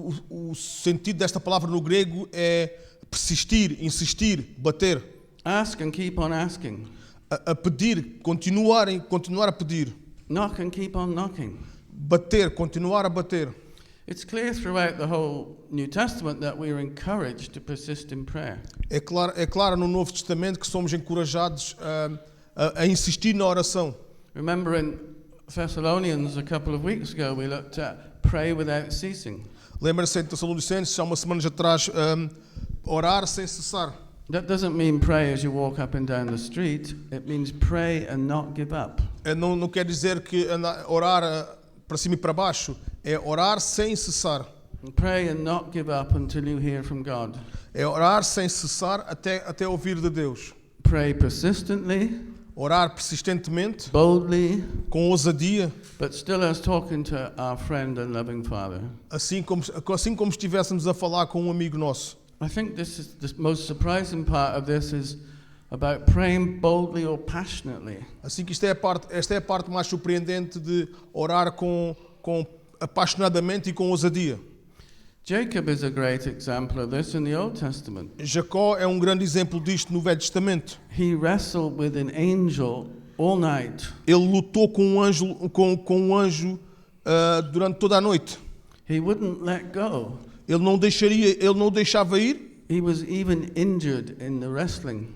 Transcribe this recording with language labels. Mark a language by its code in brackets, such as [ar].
[pt] O sentido desta palavra no grego é persistir, insistir, bater. [en] Ask and keep on asking. [pt] A pedir, continuar a pedir. [en] Knock and keep on knocking. [pt] Bater, continuar a bater. [en] It's clear throughout the whole New Testament that we are encouraged to persist in prayer. [pt] É claro no Novo Testamento que somos encorajados a insistir na oração. [en] Remember in Thessalonians a couple of weeks ago we looked at pray without ceasing. [pt] Lembra-se em Tessalonicenses, há umas semanas atrás, orar sem cessar. [en] That doesn't mean pray as you walk up and down the street. It means pray and not give up. [pt] Não quer dizer que orar para cima e para baixo. É orar sem cessar. [en] And pray and not give up until you hear from God. [pt] É orar sem cessar até ouvir de Deus. [en] Pray persistently. [pt] orar persistentemente, [en] boldly, [pt] com ousadia, [en] but still as talking to our friend and loving Father. [pt] assim como estivéssemos a falar com um amigo nosso. [en] I think this is the most surprising part of this is about praying boldly or passionately. [pt] Assim que esta é a parte mais surpreendente de orar com apaixonadamente e com ousadia. [en] Jacob is a great example of this in the Old Testament. [pt] Jacó é um grande exemplo disto no Velho Testamento. [en] He wrestled with an angel all night. [pt] Ele lutou com um anjo durante toda a noite. [en] He wouldn't let go. [pt] Ele não o deixava ir. [en] He was even injured in the wrestling.